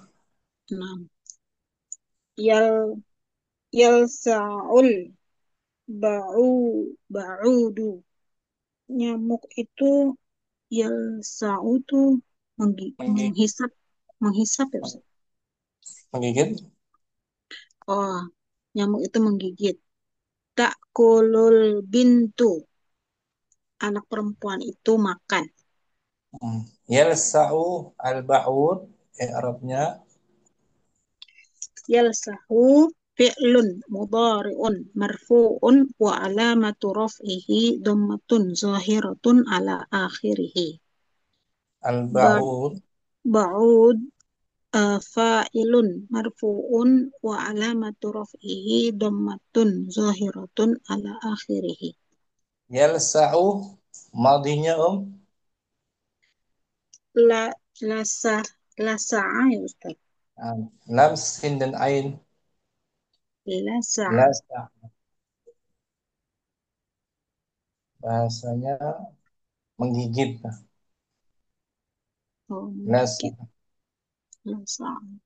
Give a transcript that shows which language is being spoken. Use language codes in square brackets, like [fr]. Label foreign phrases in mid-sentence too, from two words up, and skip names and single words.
[ar] Nah, يل يلسع البع بعوض. [id] Nyamuk itu yalsa'u tuh Menggigit. menghisap menghisap [ar] يا أستاذ? [id] Menggigit. Oh, nyamuk itu menggigit. [ar] تأكل البنت. [id] Anak perempuan itu makan. [ar] يلسع البعوض. [id] Arabnya. [ar] يلسع فعل مضارع مرفوع وعلامة رفعه ضمة ظاهرة على آخره. Ba- Al-ba'ud. بعوض فاعل مرفوع وعلامة رفعه ضمة ظاهرة على آخره. [id] Yalsa'u. Madinya [ar] لا لسع لسع يا أستاذ. [id] Lam sin dan ain. [ar] Lasa'a. [id] Lasa. Bahasanya menggigit. Oh, [ar] Lasa. [id] menggigit. Lasa'a.